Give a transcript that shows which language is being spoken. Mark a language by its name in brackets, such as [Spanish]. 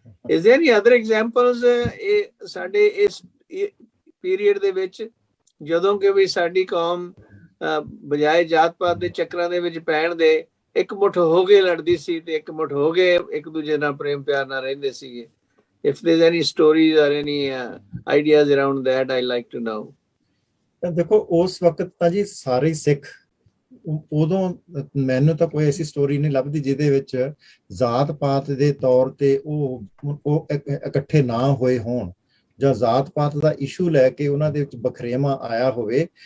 [English] is there any other examples [Punjabi] ਇਹ ਸਾਡੇ ਇਸ ਪੀਰੀਅਡ ਦੇ ਵਿੱਚ, ਜਦੋਂ ਕਿ ਵੀ ਸਾਡੀ ਕੌਮ ਬਜਾਏ ਜਾਤ ਪਾਤ ਦੇ ਚੱਕਰਾਂ ਦੇ ਵਿੱਚ ਪੈਣ ਦੇ ਇੱਕ ਮੁੱਠ ਹੋ ਕੇ ਲੜਦੀ ਸੀ ਤੇ ਇੱਕ ਮੁੱਠ ਹੋ ਕੇ ਇੱਕ ਦੂਜੇ ਨਾਲ ਪ੍ਰੇਮ ਪਿਆਰ ਨਾਲ ਰਹਿੰਦੇ ਸੀਗੇ? [English] If there's any stories or any ideas around that, I'd like to know. [Punjabi] ਦੇਖੋ ਉਸ ਵਕਤ ਤਾਂ ਜੀ ਸਾਰੇ ਸਿੱਖ, ਉਦੋਂ ਮੈਨੂੰ ਤਾਂ ਕੋਈ ਐਸੀ ਸਟੋਰੀ ਨਹੀਂ ਲੱਭਦੀ ਜਿਹਦੇ ਵਿੱਚ ਜਾਤ ਪਾਤ ਦੇ ਤੌਰ ਤੇ ਉਹ ਇਕੱਠੇ ਨਾ ਹੋਏ ਹੋਣ ਜਾਂ ਜਾਤ ਪਾਤ ਦਾ ਇਸ਼ੂ ਲੈ ਕੇ ਉਹਨਾਂ ਦੇ ਵਿੱਚ ਬਖਰੇਵਾਂ ਆਇਆ ਹੋਵੇ।